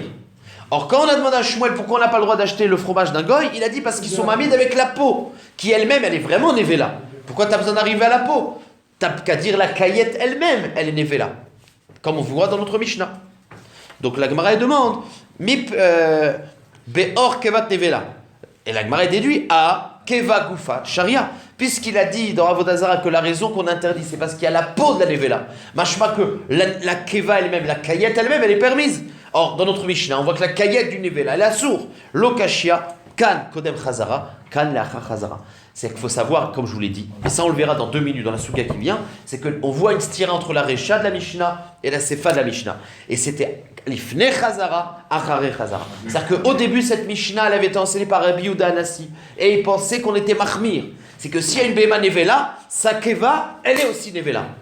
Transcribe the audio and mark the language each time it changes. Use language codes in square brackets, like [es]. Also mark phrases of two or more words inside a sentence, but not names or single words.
[fr] Or, quand on a demandé à Shmuel pourquoi on n'a pas le droit d'acheter le fromage d'un goy, il a dit parce qu'ils sont mahmid avec la peau, qui elle-même, elle est vraiment nevela. Pourquoi tu as besoin d'arriver à la peau? Tu n'as qu'à dire la caillette elle-même, elle est nevela. Comme on voit dans notre Mishnah. Donc la Gemara demande, [arc] בעור קיבת נבלה. [fr] Et la Gemara déduit à [arc] קיבה גופה שריא. [fr] Puisqu'il a dit dans Avoda Zara que la raison qu'on interdit, c'est parce qu'il y a la peau de la nevela. Machma que la keva elle-même, la caillette elle-même, elle est permise. Or, dans notre Mishnah, on voit que la caillette du nevela, elle est assour. [arc] לא קשיא, כאן קודם חזרה, כאן לאחר חזרה. [fr] C'est qu'il faut savoir, comme je vous l'ai dit, et ça on le verra dans 2 minutes dans la souga qui vient, c'est qu'on voit une stira entre la recha de la Mishnah et la sefa de la Mishnah. Et c'était [he] לפני חזרה, אחרי חזרה. [fr] C'est-à-dire qu'au début, cette Mishnah, elle avait été enseignée par Rabbi Yehuda Anassi. Et il pensait qu'on était mahmir. C'est que s'il y a une [he] בהמה נבלה, [fr] sa keva, elle est aussi nevela.